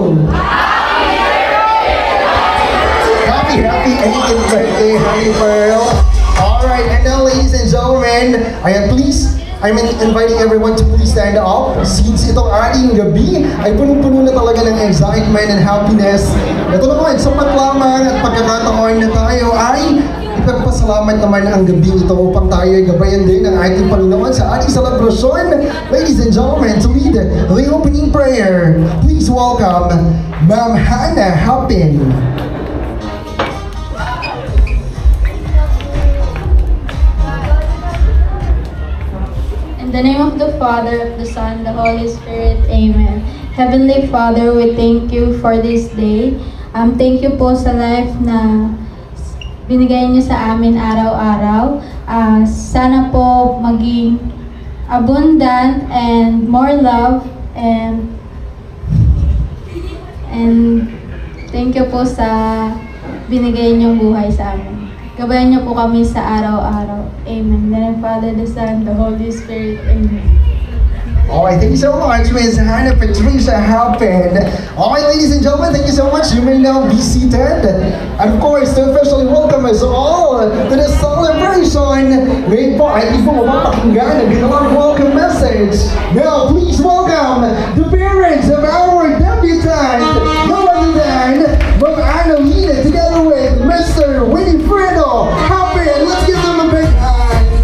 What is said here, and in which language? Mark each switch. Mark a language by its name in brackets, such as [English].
[English] Happy 18th birthday, Honey Pearl. Alright, and now ladies and gentlemen, I'm inviting everyone to please stand up. [Filipino] Since itong ating gabi ay punong-puno na talaga ng [English] excitement and happiness. [Filipino] Ito naman, sapat lamang at pagkakataon na tayo ay ipagpasalamat naman ang gabi ito upang tayo ay gabayan din ng ating Panginoon sa ating selebrasyon. [English] Ladies and gentlemen, to lead the opening prayer, please welcome Ma'am Hannah Hapin. In the name of the Father, of the Son, the Holy Spirit, Amen. Heavenly Father, we thank you for this day. Thank you [Filipino] po sa life na binigay niyo sa amin araw-araw. Sana po maging [English] abundant and more love and thank you [Filipino] po sa binigay niyong buhay sa amin. Gabayan niyo po kami sa araw-araw. [English] Amen. In the name of the Father, the Son, the Holy Spirit. Amen. Alright, thank you so much, Ms. Hannah Patricia Hapin. Alright, ladies and gentlemen, thank you so much. You may now be seated. And of course, to officially welcome us all to the celebration. [Filipino] Ngayon po, ay hindi po mapapakinggan ang ginawang welcome message. [English] Now, please welcome the parents of our debutant, no other than Ma'am Annalena, together with Mr. Winifredo Hapin. Let's give them a big hand.